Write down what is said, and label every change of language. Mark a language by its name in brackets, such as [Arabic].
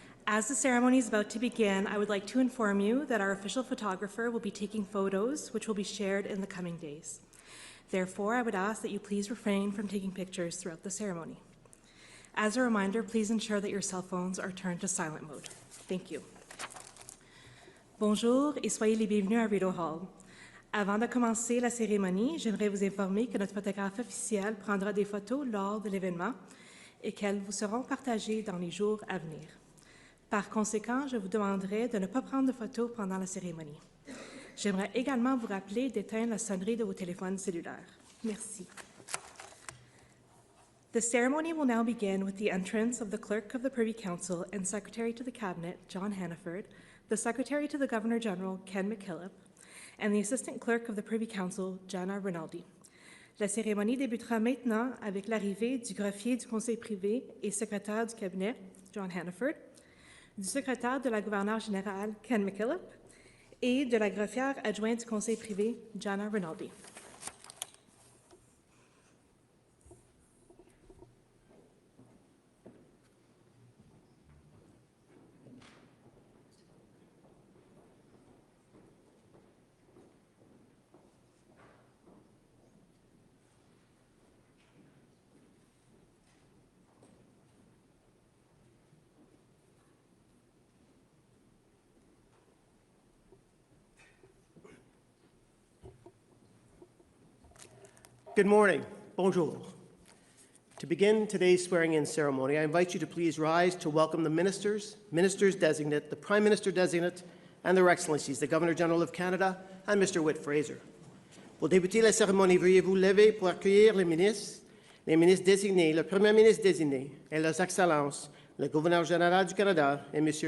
[English] As the ceremony is about to begin, I would like to inform you that our official photographer will be taking photos which will be shared in the coming days. Therefore, I would ask that you please refrain from taking pictures throughout the ceremony. As a reminder, please ensure that your cell phones are turned to silent mode. Thank you. [French] Bonjour et soyez les bienvenus à Rideau Hall. Avant de commencer la cérémonie, j'aimerais vous informer que notre photographe officiel prendra des photos lors de l'événement et qu'elles vous seront partagées dans les jours à venir. Par conséquent, je vous demanderai de ne pas prendre de photos pendant la cérémonie. J'aimerais également vous rappeler d'éteindre la sonnerie de vos téléphones cellulaires. Merci. [English] The ceremony will now begin with the entrance of the Clerk of the Privy Council and Secretary to the Cabinet, John Hannaford, the Secretary to the Governor-General, Ken McKillop, and the Assistant Clerk of the Privy Council, Jana Rinaldi. [French] La cérémonie débutera maintenant avec l'arrivée du greffier du Conseil privé et secrétaire du cabinet, John Hannaford, du secrétaire de la gouverneure générale, Ken McKillop, et de la greffière adjointe du Conseil privé, Jana Rinaldi. [English] Good morning. [French] Bonjour. [English] To begin today's swearing-in ceremony, I invite you to please rise to welcome the ministers, ministers-designate, the Prime Minister-designate, and their Excellencies, the Governor-General of Canada, and Mr. Whit Fraser. [French] Pour débuter la cérémonie, veuillez vous lever pour accueillir les ministres désignés, le Premier ministre désigné, et leurs Excellences, le Gouverneur général du Canada, et Mr.